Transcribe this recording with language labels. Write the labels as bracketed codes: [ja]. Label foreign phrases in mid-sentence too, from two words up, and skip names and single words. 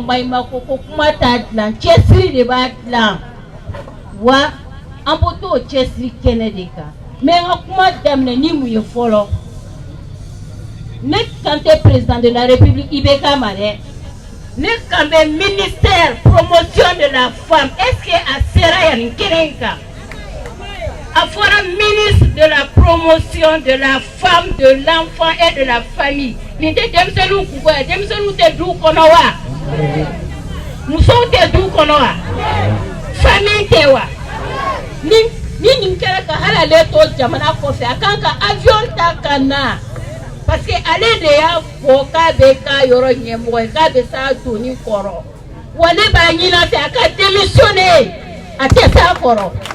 [bm] maɲumako ko kuma t'a dilan cɛsiri de b'a dilan wa an bɛ t'o cɛsiri kɛnɛ de kan mais n ka kuma daminɛ ni mun ye fɔlɔ ne kan tɛ [fr] président de la république [bm] IBK ma dɛ ne kan bɛ [fr] ministère promotion de la femme est-ce que [bm] a sera yan nin kɛnɛ in kan a fɔra [fr] ministre de la promotion de la femme de l'enfant et de la famille [bm] nin tɛ denmisɛnninw kunko ye denmisɛnninw tɛ du kɔnɔ wa musow tɛ du kɔnɔ wa famille tɛ wa ni nin kɛra ka hali ale to jamana kɔfɛ a kan ka avion ta ka na [fr] parce que [bm] ale de y'a fɔ k'a bɛ k'a yɔrɔ ɲɛmɔgɔ ye k'a bɛ s'a donni kɔrɔ wa ne b'a ɲini a fɛ a ka démissionner a tɛ s'a kɔrɔ